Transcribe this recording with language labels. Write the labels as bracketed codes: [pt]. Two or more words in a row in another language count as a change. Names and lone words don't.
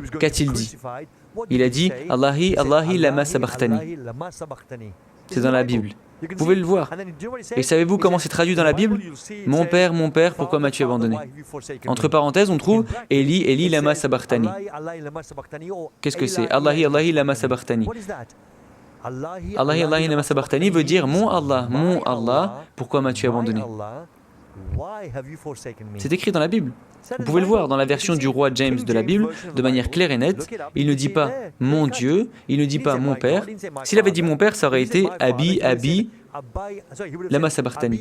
[fr] Qu'a-t-il dit? Il a dit [arc] Allahi, Allahi lama sabachthani. [fr] C'est dans la Bible. Vous pouvez le voir. Et savez-vous comment c'est traduit dans la Bible? Mon père, pourquoi m'as-tu abandonné? Entre parenthèses, on trouve [arc] Eli, Eli lama sabachthani. [fr] Qu'est-ce que c'est? [arc] Allahi, Allahi lama sabachthani. Allahi, Allahi lama sabachthani [fr] veut dire mon Allah, pourquoi m'as-tu abandonné? C'est écrit dans la Bible. Vous pouvez le voir dans la version du roi James de la Bible, de manière claire et nette. Il ne dit pas « mon Dieu », il ne dit pas « mon père ». S'il avait dit « mon père », ça aurait été « [arc] Abi, lama sabachthani ».